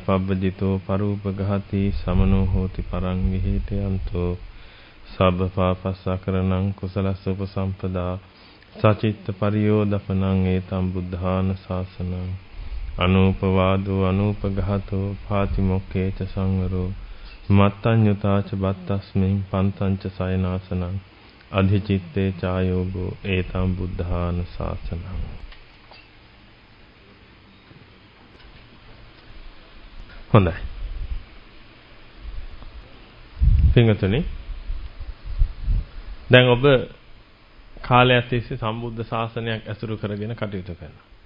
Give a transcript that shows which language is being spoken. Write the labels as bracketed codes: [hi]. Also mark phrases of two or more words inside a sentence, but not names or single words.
[pi] පබ්බජිතෝ පරූපගහති සමනෝ හෝති පරං විහෙතයන්තෝ සබ්බ පාපස්සකරණං කුසලස්ස උපසම්පදා සචිත්ත පරියෝදපනං ඒතම් බුද්ධාන ශාසනං අනූපවාදෝ අනූපඝාතෝ පාතිමොක්ඛේච සංවරෝ මත්තඤ්ඤුතාච බත්තස්මින් පන්තංච සයනාසනං අධිචිත්තේ චායෝගෝ ඒතම් බුද්ධාන ශාසනං. [si] හොඳයි. පින්වතුනි, දැන් ඔබ කාලයක් තිස්සේ සම්බුද්ධ ශාසනයක් ඇසුරු කරගෙන කටයුතු කරනවා.